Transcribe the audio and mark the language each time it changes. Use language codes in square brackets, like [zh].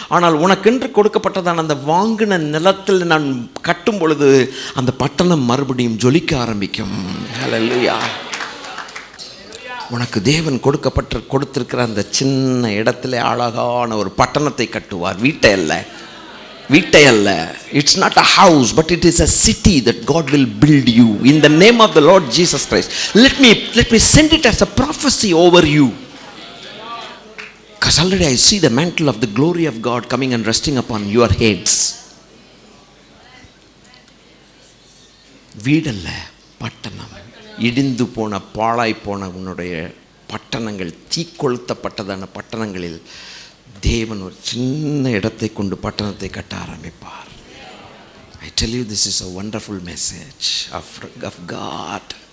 [ta] ஆனால் உனக்கென்று கொடுக்கப்பட்டதான அந்த வாங்கின நிலத்தில் நான் கட்டும் பொழுது அந்த பட்டணம் மறுபடியும் ஜொலிக்க ஆரம்பிக்கும். ஹல்லேலூயா. உனக்கு தேவன் கொடுத்திருக்கிற அந்த சின்ன இடத்துல அழகான ஒரு பட்டணத்தை கட்டுவார். வீட்டை அல்ல. [en] It's not a house, but it is a city that God will build you in the name of the Lord Jesus Christ. Let me send it as a prophecy over you, because already I see the mantle of the glory of God coming and resting upon your heads. [ta] வீடல்ல, பட்டணம். இடிந்து போன பாழாய் போன உன்னுடைய பட்டணங்கள், தீக்கொளுத்தப்பட்டதான பட்டணங்களில் தேவன் ஒரு சின்ன இடத்தை கொண்டு பட்டணத்தை கட்ட ஆரம்பிப்பார். [en] I tell you, this is a wonderful message of God.